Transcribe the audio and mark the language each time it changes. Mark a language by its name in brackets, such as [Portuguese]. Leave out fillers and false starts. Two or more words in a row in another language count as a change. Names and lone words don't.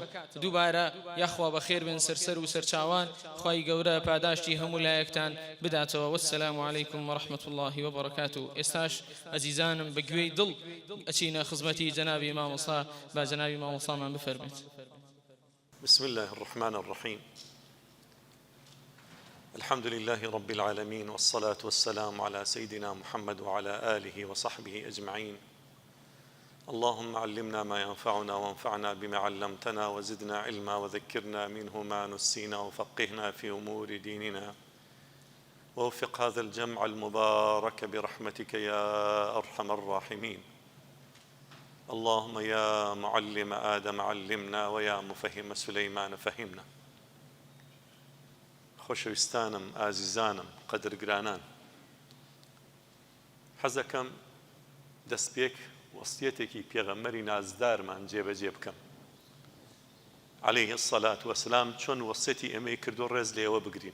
[Central Kurdish] دووبارە یاخوا بەخێر بن سەرسەر و سەرچاوان خوای گەورە پاداشتی هەموو لایەکتان بداتەوە. [Arabic] وەسسەلام عەلەیکم وەڕەحمەت الله وبەڕەکاتوه. [Central Kurdish] ئێستاش ئەزیزانم بە گوێی دڵ ئەچینە خزمەتی جەنابی مامۆستا با جەنابی مامۆستامان بفەرمێت. [Arabic] بسم الله الرحمن الرحيم. الحمد لله رب العالمين، والصلاة والسلام على سيدنا محمد وعلى آله وصحبه أجمعين. اللهم علمنا ما ينفعنا وانفعنا بما علمتنا، وزدنا علما وذكرنا منه ما نسينا، وفقهنا في أمور ديننا، ووفق هذا الجمع المبارك برحمتك يا أرحم الراحمين. اللهم يا معلم آدم علمنا، ويا مفهم سليمان فهمنا. [Central Kurdish] خۆشەویستانم، ئازیزانم، قەدرگرانان، حەزەکەم دەستپێک وەسیەتێکی پێغەمبەری نازدارمان جێبەجێ بکەم [Arabic] عەلەیهی السەلات وەسەلام، [Central Kurdish] چۆن وەسیەتی ئێمەی کردو ڕێز لێوە بگرین.